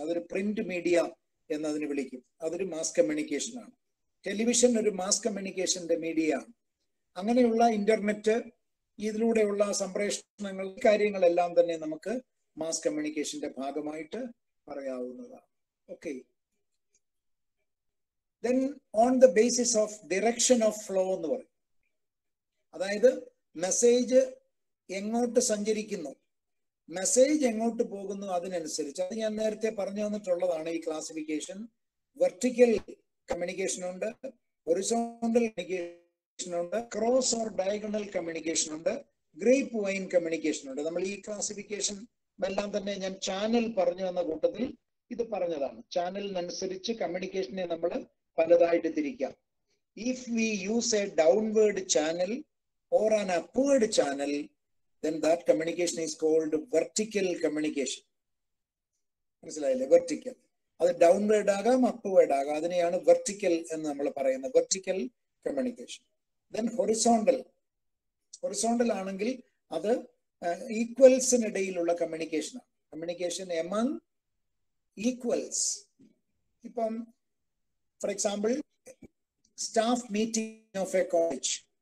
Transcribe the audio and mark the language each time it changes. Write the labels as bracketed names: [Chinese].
[Malayalam] അതൊരു print media എന്നതിന് വിളിക്കും. അതൊരു മാസ് കമ്മ്യൂണിക്കേഷൻ ആണ്. ടെലിവിഷൻ ഒരു മാസ് കമ്മ്യൂണിക്കേഷന്റെ മീഡിയ ആണ്. അങ്ങനെയുള്ള ഇന്റർനെറ്റ്, ഇതിലൂടെയുള്ള സംപ്രേഷണങ്ങൾ, കാര്യങ്ങളെല്ലാം തന്നെ നമുക്ക് മാസ് കമ്മ്യൂണിക്കേഷന്റെ ഭാഗമായിട്ട് പറയാവുന്നതാണ്. Okay, [English] Then on the basis of direction of flow [Malayalam] എന്ന് പറയും. അതായത് മെസ്സേജ് എങ്ങോട്ട് സഞ്ചരിക്കുന്നു, മെസ്സേജ് എങ്ങോട്ട് പോകുന്നു അതിനനുസരിച്ച്. അത് ഞാൻ നേരത്തെ പറഞ്ഞു തന്നിട്ടുള്ളതാണ് ഈ ക്ലാസിഫിക്കേഷൻ. വെർട്ടിക്കൽ കമ്മ്യൂണിക്കേഷൻ ഉണ്ട്, ഹൊറിസോണ്ടൽ കമ്മ്യൂണിക്കേഷൻ ഉണ്ട്, ക്രോസ് ഓർ ഡയഗണൽ കമ്മ്യൂണിക്കേഷൻ ഉണ്ട്, ഗ്രേപ്പ് വൈൻ കമ്മ്യൂണിക്കേഷൻ ഉണ്ട്. നമ്മൾ ഈ ക്ലാസിഫിക്കേഷൻ എല്ലാം തന്നെ ഞാൻ ചാനൽ പറഞ്ഞു തന്ന കൂട്ടത്തിൽ ഇത് പറഞ്ഞതാണ്. ചാനലിനനുസരിച്ച് കമ്മ്യൂണിക്കേഷനെ നമ്മൾ പലതായിട്ട് തിരിക്കാം. [English] If we use a downward channel or an upward channel, then that communication is called vertical communication. [Malayalam] മനസ്സിലായില്ലേ? വെർട്ടിക്കൽ. അത് ഡൗൺവേർഡ് ആകാം, അപ്വേർഡ് ആകാം. അതിനെയാണ് വെർട്ടിക്കൽ എന്ന് നമ്മൾ പറയുന്നത്, vertical communication. Then horizontal. Horizontal ആണെങ്കിൽ അത് ഈക്വൽസിനിടയിലുള്ള കമ്മ്യൂണിക്കേഷനാണ്. [English] Communication among equals. ഇപ്പം for example staff meeting of a college.